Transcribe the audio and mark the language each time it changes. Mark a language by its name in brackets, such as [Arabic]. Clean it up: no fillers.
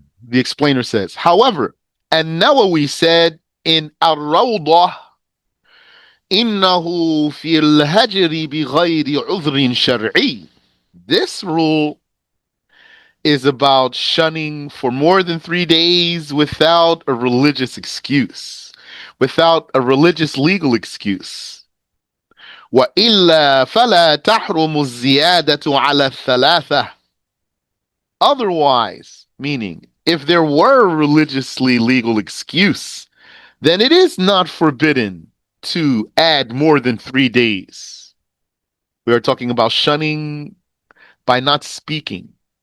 [English] The explainer says, however, An-Nawawi said in Ar-Rawdah, [Arabic] إِنَّهُ فِي الْهَجْرِ بِغَيْرِ عُذْرٍ شَرْعِيٍّ. [English] This rule is about shunning for more than 3 days without a religious excuse, without a religious legal excuse. [Arabic] وإلا فلا تحرم الزيادة على الثلاثة. [English] Otherwise, meaning, if there were a religiously legal excuse, then it is not forbidden to add more than 3 days. We are talking about shunning by not speaking.